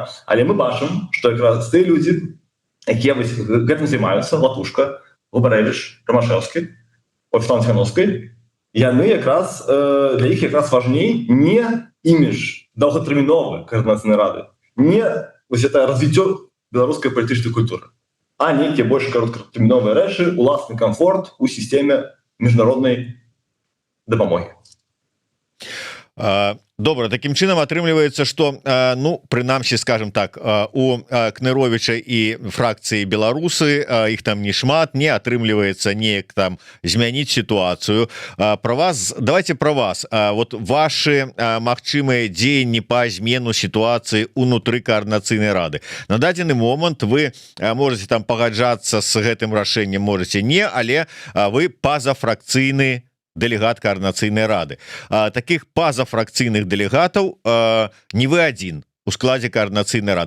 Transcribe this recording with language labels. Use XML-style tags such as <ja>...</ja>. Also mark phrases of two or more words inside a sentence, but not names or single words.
<be>Але мы бачым, што якраз тыя людзі, якія гэтым займаюцца, Латушка, Губарэвіч, Ромашэўскі, Оксана Ціхановскай, яны якраз, для іх якраз важней не імідж доўгатэрміновы Каардынацыйнай рады, не вось это развіццё беларускай палітычнай культуры, а нейкія больш кароткатэрміновыя рэчы, уласны камфорт у сістэме міжнароднай дапамогі. Добра, такім чынам атрымліваецца, што ну, прынамсі, скажем так, у Кныровіча і фракцыі беларусы, іх там не шмат, не атрымліваецца неяк там змяніць сітуацыю.</be> <ru>Про вас, давайте про вас. Вот ваши</ru> <be>магчымыя дзеянні па змену сітуацыі унутры Каардынацыйнай рады. На дадзены момант вы можете там пагаджацца з гэтым рашэннем, можете не, але вы пазафракцыйны дэлегат Каардынацыйнай рады. Таких пазафракцыйных дэлегатаў не вы адзін у складзе Каардынацыйнай рады.</be>